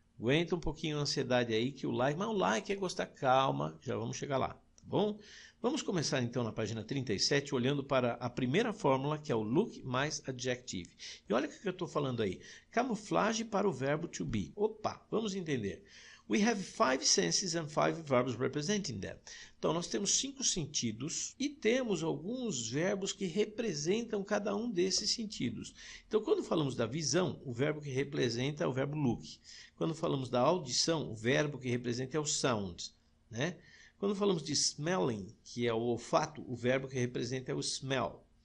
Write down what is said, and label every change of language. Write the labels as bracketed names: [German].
[Portuguese] Aguenta um pouquinho a ansiedade aí, que o like é gostar, calma, já vamos chegar lá, tá bom? Vamos começar então na página 37, olhando para a primeira fórmula, que é o look mais adjective. E olha o que eu estou falando aí, camuflagem para o verbo to be. Opa, vamos entender. [English] We have 5 senses and 5 verbs representing them. [Portuguese] Então, nós temos 5 sentidos e temos alguns verbos que representam cada um desses sentidos. Então, quando falamos da visão, o verbo que representa é o verbo look. Quando falamos da audição, o verbo que representa é o sound, né? Quando falamos de [English] smelling, [Portuguese] que é o olfato, o verbo que representa é o smell.